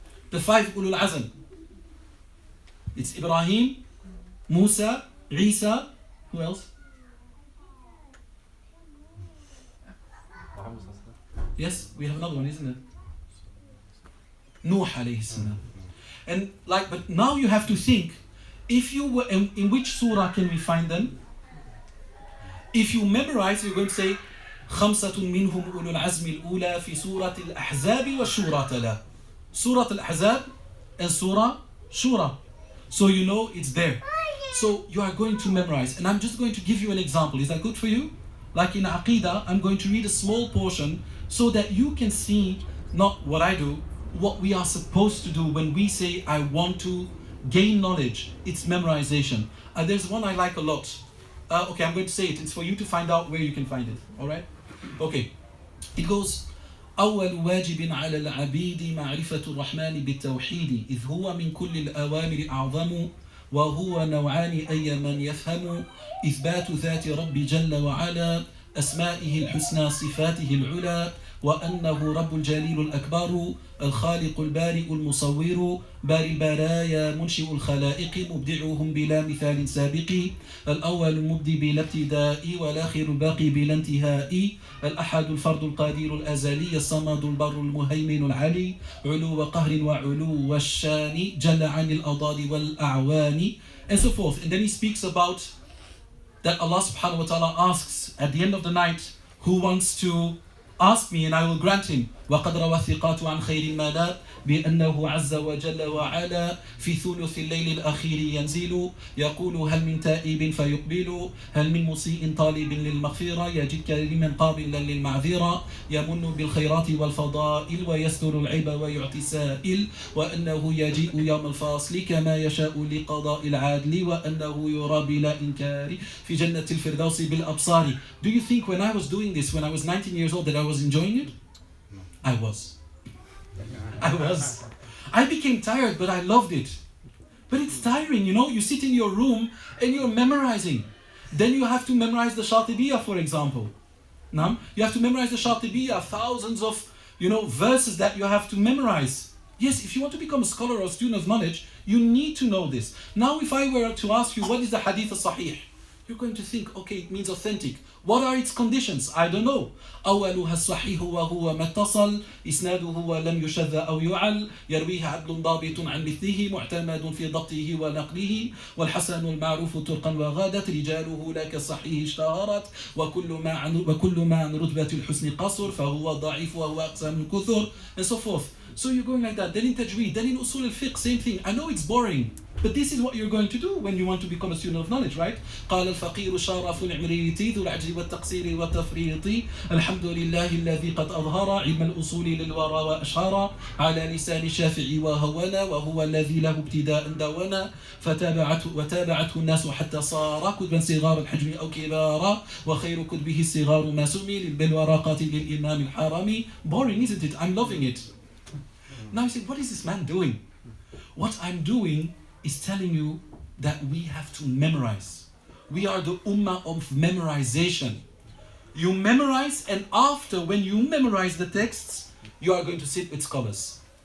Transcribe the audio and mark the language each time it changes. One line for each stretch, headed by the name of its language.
English: The five ulul azm. It's Ibrahim, Musa, Isa, who else? Yes, we have another one, isn't it? Nuh alayhi salam. And but now you have to think, if you were in which surah can we find them? If you memorize, you're going to say
Arabic: خمسة منهم أولو العزم الأولى في سورة الأحزاب والشورى تلا.
English: Surah Al-Ahzab and Surah Shura. So you know it's there. So you are going to memorize. And I'm just going to give you an example. Is that good for you? Like in Aqidah, I'm going to read a small portion so that you can see not what I do, what we are supposed to do when we say, I want to gain knowledge. It's memorization. There's one I like a lot. Okay, I'm going to say it. It's for you to find out where you can find it. All right? Okay. It goes,
Arabic: أول واجب على العبيد معرفة الرحمن بالتوحيد إذ هو من كل الأوامر أعظم وهو نوعان أي من يفهم إثبات ذات رب جل وعلا أسمائه الحسنى صفاته العلى وأنه رب الجليل الأكبر الخالق البارئ المصور باري البرايا منشئ الخلائق مبدعهم بلا مثال سابق الأول المبدي بلا ابتداء والآخر الباقي بلا انتهاء الأحد الفرد القادر الأزلي الصمد البر المهيمن العلي علو وقهر وعلو والشان جل عن الأضداد والأعوان,
English: and so forth. And then he speaks about that Allah subhanahu wa ta'ala asks at the end of the night, who wants to ask me and I will grant him.
Arabic: وقد روى الثقات عن خير الملا بأنه عز وجل وعلا في ثلث الليل الأخير ينزل يقول هل من تائب فيقبل هل من مسيء طالب للمغفرة يجد كريما قابلا للمعذرة يمن بالخيرات والفضائل ويستر العيب ويعطي السائل وأنه يجيء يوم الفاصل كما يشاء لقضاء العادل وأنه يرى بلا إنكار في جنة الفردوس بالأبصار.
English: Do you think when I was doing this when I was 19 years old that I was enjoying it? I was. I became tired, but I loved it. But it's tiring, you know. You sit in your room and you're memorizing. Then you have to memorize the Shatibiyah, for example. Now, you have to memorize the Shatibiyah, thousands of, verses that you have to memorize. Yes, if you want to become a scholar or a student of knowledge, you need to know this. Now, if I were to ask you, what is the Hadith al-Sahih? You're going to think, okay, it means authentic. What are its conditions? I don't know.
Arabic: أولها الصحيح وهو ما اتصل إسناده ولم يشذ أو يعل يرويه عدل ضابط عن مثله معتمد في ضبطه ونقله والحسن المعروف طرقا وغادت رجاله لا كالصحيح اشتهرت وكل ما عن رتبة الحسن قصر فهو ضعيف وهو أقسام الكثر,
English: and so forth. So you're going like that. Then in Tajweed, then in Usul al-Fiqh, same thing. I know it's boring, but this is what you're going to do when you want to become a student of knowledge, right?
Arabic: قال الفقير شرف العمريتي ذو العجز والتقصير والتفريط الحمد لله الذي قد أظهر علم الأصول للورى وأشهر على لسان الشافعي وهونا وهو الذي له ابتداء دونا وتابعته الناس حتى صار كتبا صغار الحجم أو كبارا وخير كتبه الصغار ما سمي بالورقات للإمام الحرمي.
English: Boring, isn't it? I'm loving it. Now you say, what is this man doing? What I'm doing is telling you that we have to memorize. We are the ummah of memorization. You memorize, and after, when you memorize the texts, you are going to sit with scholars.